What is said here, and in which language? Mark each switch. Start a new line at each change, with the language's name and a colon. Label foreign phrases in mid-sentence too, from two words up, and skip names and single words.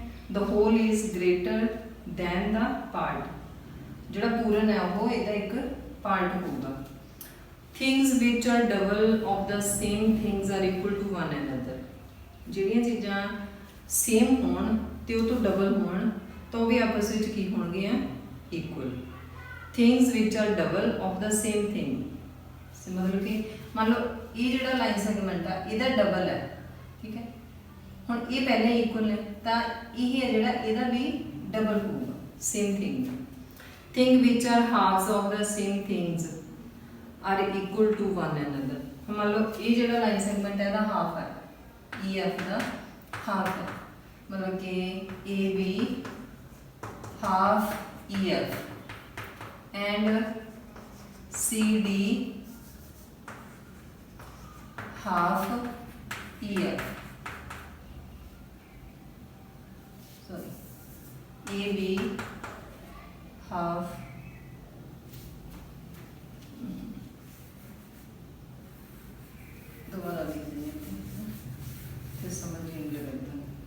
English: The whole is greater than the part,
Punjabi: ਜਿਹੜਾ ਪੂਰਨ ਹੈ ਉਹ ਇਹਦਾ ਇੱਕ ਪਾਰਟ ਹੋਊਗਾ।
English: Things which are double of the same things are equal to one another,
Punjabi: ਜਿਹੜੀਆਂ ਚੀਜ਼ਾਂ ਸੇਮ ਹੋਣ ਤੇ ਉਹ ਤੋਂ ਡਬਲ ਹੋਣ ਤਾਂ ਉਹ ਵੀ ਆਪਸ ਵਿੱਚ ਕੀ ਹੋਣਗੀਆਂ ਇਕੁਅਲ।
English: Things which are double of the same thing,
Punjabi: ਮਤਲਬ ਕਿ ਮੰਨ ਲਓ ਇਹ ਜਿਹੜਾ ਲਾਈਨ ਸੈਗਮੈਂਟ ਆ ਇਹਦਾ ਡਬਲ ਹੈ, ਠੀਕ ਹੈ, ਹੁਣ ਇਹ ਪਹਿਲਾਂ ਹੀ ਇਕੁਅਲ ਨੇ, ਤਾਂ ਇਹ ਹੈ ਜਿਹੜਾ ਇਹਦਾ ਵੀ डबल होगा
English: same thing. Thing which are halves of the same things are equal to one another,
Hindi: मान लो ये जो
English: line segment
Hindi: है दा हाफ है, ई एफ का हाफ है, मतलब कि ए बी
English: half E F and C D half E F,
Hindi: सॉरी ए बी हाफ दोबारा लिख देंगे फिर समझ नहीं लगता।